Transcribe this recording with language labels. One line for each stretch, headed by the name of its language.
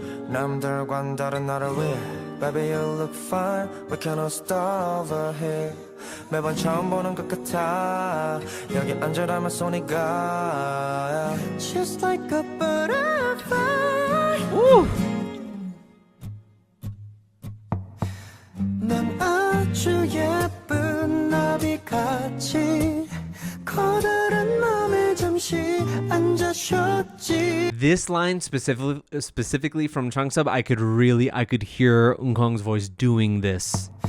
Korean: 남들과는 다른 나를 위해
English: Baby you look fine We cannot stop over here
Korean: 매번 처음 보는 것 같아 여기 앉으라면 손이 가
English: Just like a butterfly Woo!
Korean: 난 아주 예쁜 나비같이 커다란 맘에 잠시 앉아 쉬었지
English: This line specifically from Changsub, I could hear Eunkwang's voice doing this.